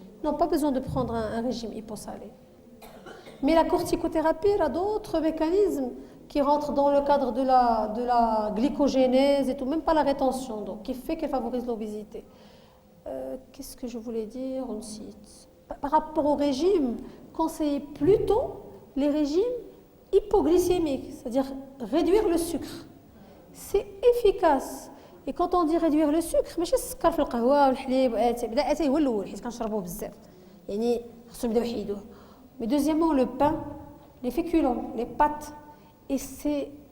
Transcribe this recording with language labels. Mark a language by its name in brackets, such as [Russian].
[French] Ils n'ont pas besoin de prendre un régime hyposalé. Mais la corticothérapie, elle a d'autres mécanismes qui rentrent dans le cadre de la glycogénèse et tout, même pas la rétention d'eau, qui fait qu'elle favorise l'obésité. Qu'est-ce que je voulais dire aussi? Par rapport au régime, conseillez plutôt les régimes hypoglycémiques, c'est-à-dire réduire le sucre. C'est efficace. Et quand on dit réduire le sucre, [Arabic] ماشي السكر في القهوة والحليب هو الأول حيت كنشربوه بزاف. يعني خصهم يبداو يحيدوه. [French] Mais deuxièmement, le pain, les féculents, les pâtes, et c'est...